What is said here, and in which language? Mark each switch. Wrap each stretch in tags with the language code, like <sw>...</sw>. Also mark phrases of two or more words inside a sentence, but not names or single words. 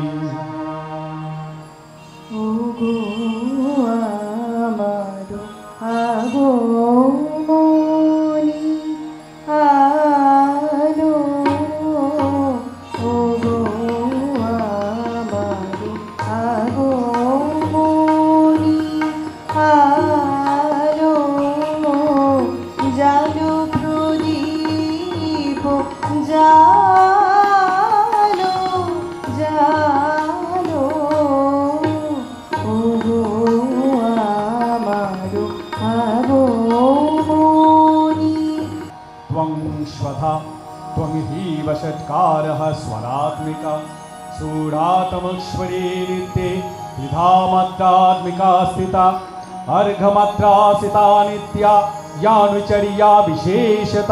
<bn>ওগো আমার আগমনী আলো, ওগো আমার আগমনী আলো, জালো প্রদীপ জালো জালো, ওগো আমার আগমনী।</bn> <sa>त्वं स्वधा त्वं हि वषट्कारः स्वरात्मिका सूढातमश्वरी नित्ये त्रिधा मात्रात्मिका स्थिता अर्घमात्रा स्थिता नित्या यानुचर्या विशेषता।</sa>